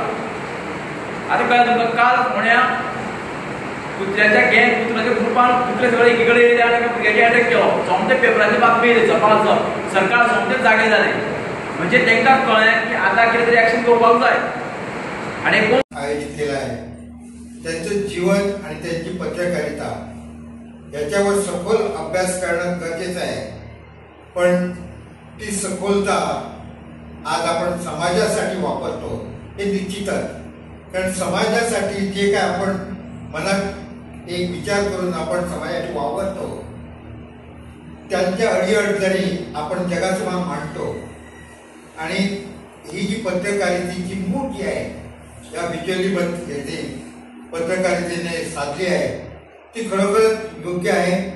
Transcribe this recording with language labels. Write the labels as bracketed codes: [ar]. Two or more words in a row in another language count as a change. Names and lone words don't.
[kok] आतां कळ्ळें तुमकां काल फोंड्या कुत्र्याच्या गँग कुत्र्याच्या ग्रुपान कुत्रे सगळे एकी कडेन येयले आनी एका भुरग्याचेर अटॅक केलो। सोमते पेपराची बातमी येयली सकाळचो सरकार सोमतेच जागे जालें म्हणजे तांकां कळ्ळें की आतां कितें तरी एक्शन घेवपाक जाय। आनी कोण [mr] आयोजित केला आहे त्यांचं जीवन आणि त्यांची पत्रकारिता याच्यावर सखोल अभ्यास करणं गरजेचं आहे। पण ती सखोलता आज आपण समाजासाठी वापरतो हे निश्चितच, कारण समाजासाठी जे काय आपण मनात एक विचार करून आपण समाजासाठी वावरतो त्यांच्या अडीअडचणी आपण जगासमोर मांडतो आणि ही जी पत्रकारितेची मूठ जी आहे या डिचोली येथे पत्रकारितेने साधली आहे ती खरोखरच योग्य आहे।